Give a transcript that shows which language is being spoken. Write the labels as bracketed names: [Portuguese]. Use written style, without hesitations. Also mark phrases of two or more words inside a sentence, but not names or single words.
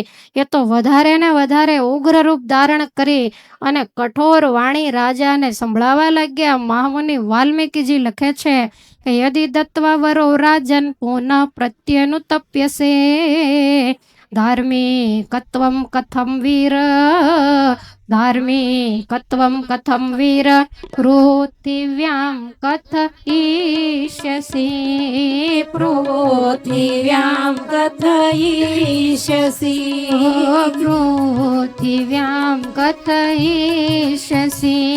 [Gujarati] એ તો વધારે ને વધારે ઉગ્ર રૂપ ધારણ કરી અને કઠોર વાણી રાજાને સંભળાવા લાગ્યા. મહામુનિ વાલ્મીકીજી લખે છે કે [Sanskrit] यदि दत्वा वरो राजन पुनः प्रत्यनुतप्यसे धार्मिकत्वम कथम वीर धार्मिकत्वं कथं वीर पृथिव्यां कथयिष्यसि पृथिव्यां कथयिष्यसि पृथिव्यां कथयिष्यसि